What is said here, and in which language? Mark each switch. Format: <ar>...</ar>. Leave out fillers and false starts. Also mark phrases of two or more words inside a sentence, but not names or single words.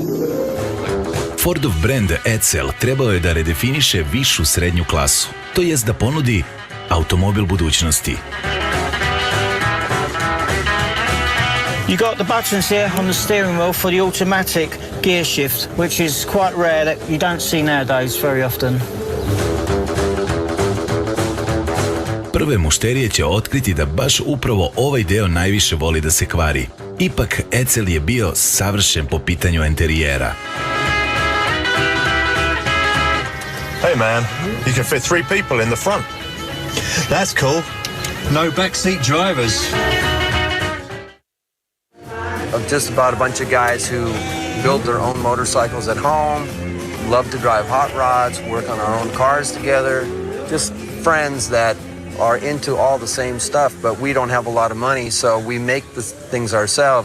<sr>Fordov brand Edsel trebao je da redefiniše višu srednju klasu, to jest da ponudi automobil budućnosti.</sr> <en>You got the buttons here on the steering wheel for the automatic gear shift, which is quite rare that you don't see nowadays very often.</en> <sr>Prve mušterije će otkriti da baš upravo ovaj deo najviše voli da se kvari. Ipak Edsel je bio savršen po pitanju enterijera.</sr> <en>Hey man, you can fit 3 people in the front. That's cool. No backseat drivers. Of just about a bunch of guys who build their own motorcycles at home, love to drive hot rods, work on our own cars together, just friends that are into all the same stuff, but we don't have a lot of money, so we make the things ourselves.</en>